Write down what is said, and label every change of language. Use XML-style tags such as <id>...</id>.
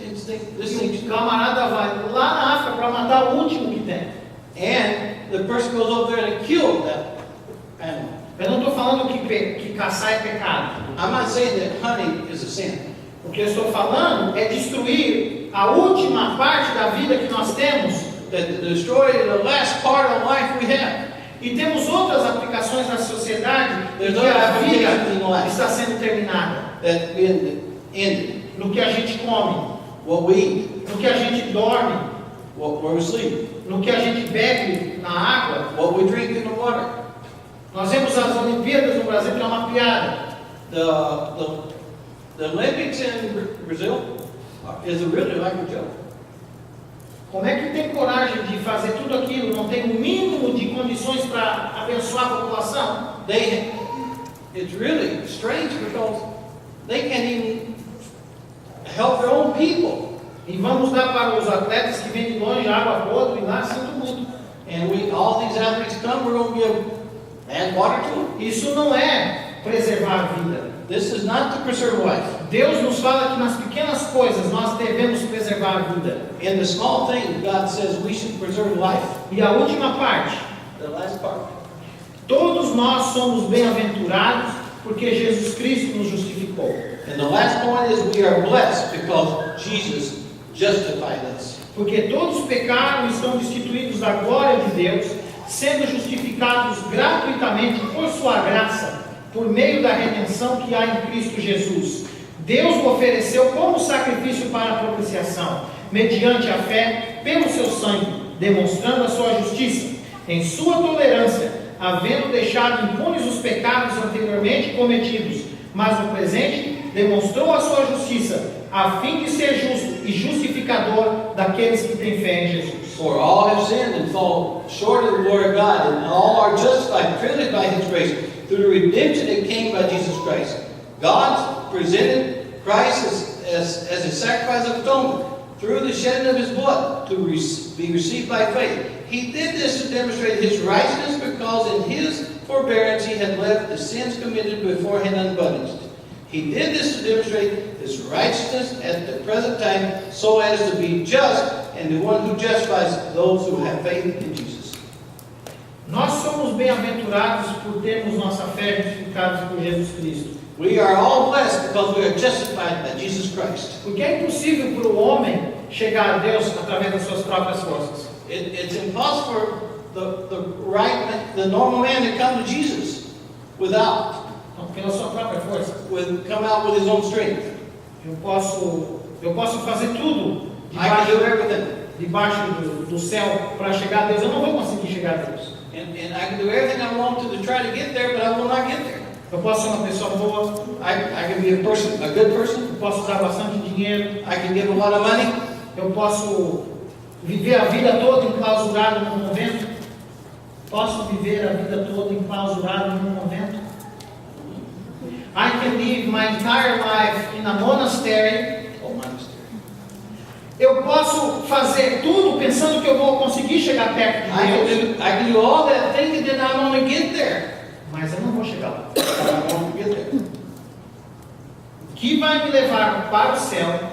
<pt>E o camarada vai lá na África para matar o último que tem.</pt> <en>And the person goes over there and kills that animal.</en> <pt>Eu não estou falando que caçar é pecado.</pt> <en>I'm not saying that hunting is a sin.</en> <pt>O que eu estou falando é destruir a última parte da vida que nós temos.</pt> <en>That to destroy the last part of life we have.</en> <pt>E temos outras aplicações na sociedade em</pt> <en>There's</en> <pt>que a</pt> <en>other</en> <pt>vida</pt> <en>applications in life.</en> <pt>está sendo terminada.</pt> <en>That been ended.</en> <pt>No que a gente come,</pt> <en>What we eat,</en> <pt>no que a gente dorme,</pt> <en>where we sleep,</en> <pt>no que a gente bebe na água,</pt> <en>what we drink in the water.</en> <pt>Nós vemos as Olimpíadas no Brasil, que é uma piada.</pt> <en>The Olympics in Brazil is really like a joke.</en> <pt>Como é que tem coragem de fazer tudo aquilo? Não tem o mínimo de condições para abençoar a população?</pt> <en>It's really strange because they can't even help their own people.</en> <pt>E vamos dar para os atletas que vêm de longe água podre e lá, sinto muito.</pt> <en>And all these athletes come, we're going to give bad water to them.</en> <pt>Isso não é preservar a vida.</pt> <en>This is not to preserve life.</en> <pt>Deus nos fala que nas pequenas coisas nós devemos preservar a vida.</pt> <en>In the small things, God says we should preserve life.</en> <pt>E a última parte.</pt> <en>The last part.</en> <pt>Todos nós somos bem-aventurados porque Jesus Cristo nos justificou.</pt> <en>And the last point is we are blessed because Jesus justified us.</en> <pt>Porque todos pecaram e estão destituídos da glória de Deus, sendo justificados gratuitamente por sua graça, por meio da redenção que há em Cristo Jesus. Deus o ofereceu como sacrifício para a propiciação, mediante a fé, pelo seu sangue, demonstrando a sua justiça, em sua tolerância, havendo deixado impunes os pecados anteriormente cometidos, mas no presente demonstrou a sua justiça, a fim de ser justo e justificador daqueles que têm fé em Jesus.</pt> <en>For all have sinned and fall short of the glory of God, and all are justified freely by His grace through the redemption that came by Jesus Christ. God presented Christ as a sacrifice of atonement through the shedding of His blood to be received by faith. He did this to demonstrate His righteousness because in His forbearance He had left the sins committed beforehand unpunished. He did this to demonstrate His righteousness at the present time so as to be just and the one who justifies those who have faith in Jesus.</en> <pt>Nós somos bem-aventurados por termos nossa fé justificados por Jesus Cristo.</pt> <en>We are all blessed because we are justified by Jesus Christ.</en> <pt>Porque é impossível para o homem chegar a Deus através das suas próprias forças.</pt> <en>It's impossible for the normal man to come to Jesus without</en> <pt>Pela sua própria força.</pt> <en>come out with his own strength.</en> <pt>Eu posso fazer tudo</pt> <en>I can do everything.</en> <pt>debaixo do céu para chegar a Deus. Eu não vou conseguir chegar a Deus.</pt> <en>And I can do everything I want to try to get there, but I will not get there.</en> <pt>Eu posso ser uma pessoa boa.</pt> <en>I can be a good person.</en> <pt>Eu posso usar bastante dinheiro.</pt> <en>I can give a lot of money.</en> <pt>Eu posso viver a vida toda enclausurado num convento. Posso viver a vida toda enclausurado num convento.</pt> <en>I can live my entire life in a monastery.</en> <pt>Eu posso fazer tudo pensando que eu vou conseguir chegar perto de Deus.</pt> <en>I can do all that thinking that I'm going to get there.</en> <pt>Mas eu não vou chegar lá.</pt> <en>But I won't get there.</en> <pt>O que vai me levar para o céu</pt>